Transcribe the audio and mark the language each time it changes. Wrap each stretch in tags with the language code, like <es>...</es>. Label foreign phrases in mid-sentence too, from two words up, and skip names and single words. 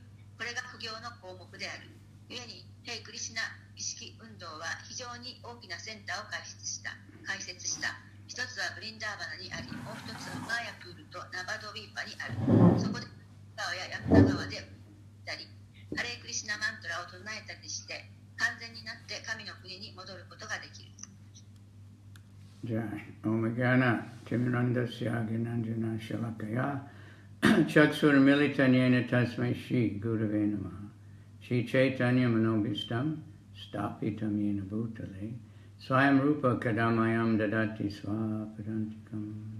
<ja>これが苦行の項目である。故にヘイクリシナ意識運動は非常に大きなセンターを開設した。一つはブリンダーバナにあり、もう一つはマーヤプールとナバドウィーパにある。そこで川やヤムナ川でたり、ハレークリシナマントラを唱えたりして完全になって神の国に戻ることができる。</ja> <sa>जय. ॐ गण तिमिरान्धस्य गिनाञ्जन शलाकया चक्षुर्मिलितन्येन तस्मै श्री गुरवे नमः श्री चैतन्य मनोभीष्टं स्तपितं येन भूतले स्वयं रूप कदामयं ददाति स्वपदान्तिकम्</sa>